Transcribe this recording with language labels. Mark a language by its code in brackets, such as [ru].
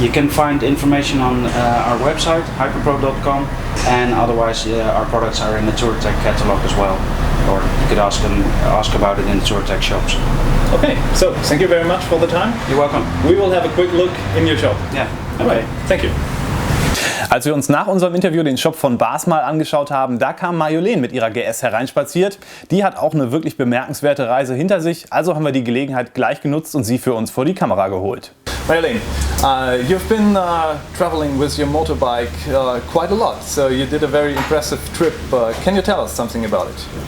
[en] You can find information on our website, hyperpro.com, and otherwise our products are in the Touratech catalog as well, or you could ask about it in the Touratech shops. Okay, so thank you very much for the time. You're welcome. We will have a quick look in your shop. Yeah. Okay. Thank you. [de] Als wir uns nach unserem Interview den Shop von Bas mal angeschaut haben, da kam Marjolaine mit ihrer GS hereinspaziert. Die hat auch eine wirklich bemerkenswerte Reise hinter sich, also haben wir die Gelegenheit gleich genutzt und sie für uns vor die Kamera geholt. [en] Marjolaine, you've been traveling with your motorbike quite a lot, so you did a very impressive trip. Can you tell us something about it?